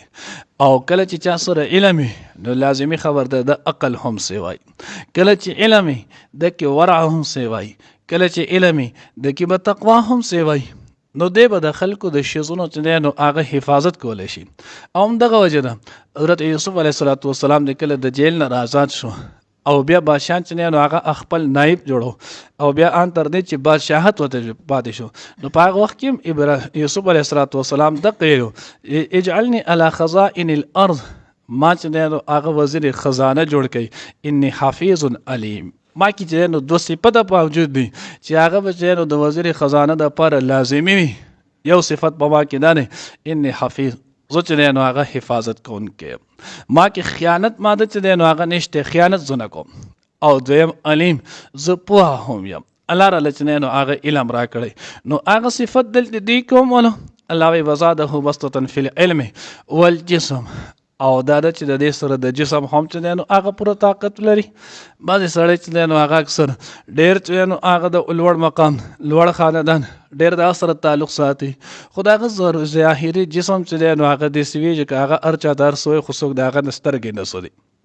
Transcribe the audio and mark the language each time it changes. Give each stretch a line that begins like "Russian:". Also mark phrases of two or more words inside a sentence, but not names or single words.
Pashto: او کله چې چا سره علم نو لازمي خبر ده د عقل هم سیوای، کله چې علم د کې ورع هم سیوای، کله چې علم د کې به تقوا هم سیوای، نو دی به د خلکو د شیزونو چې دی نو هغه حفاظت کولی شي. او همدغه وجه ده حضرت یوسف
Arabic: علیه السلام
Pashto: د کله د جیل نه آزاد شو، او بیا بادشاه چې دی نو هغه خپل نایب جوړو، او بیا ان تر دې چې بادشاهت ورته پاتې شو، نو په هغه وخت کې یوسف
Arabic: علیه السلام
Pashto: دقه ویلو
Arabic: اجعلني علی خزائن الارض،
Pashto: ما چې دی نو هغه وزیر خزانه جوړ کړي،
Arabic: انی حفیظ علیم،
Pashto: ما کې چې نو 2 صفته موجود دي چې هغه به چې نو د وزیر خزانه د لپاره لازمي وي، یو صفت په ما کې دا دی
Arabic: انی حفیظ،
Pashto: زه چې دی نو هغه حفاظت کوونکی یم، ما کې خیانت ماده چې دی نو هغه نشته، خیانت زه نه کوم. او دویم علیم، زه پوه هم یم، الله راله چې دی نو هغه علم را کړی. نو هغه صفت دلته دی کومولو الله وی
Arabic: وزاده بسطة فی العلم والجسم،
Pashto: او دا ده چې د دې سره د جسم هم چې دی نو هغه پوره طاقت لري. بعضې سړی چې دی نو هغه اکثر ډېر چې دی نو هغه د لوړ مقام لوړ خاندان ډېر د سره تعلق ساتي، خو د هغه ظاهري جسم چې دی نو هغه داسې وي چې هغه هر چا ته هر څه وایي خو څوک د هغه نه سترګې نه سودي.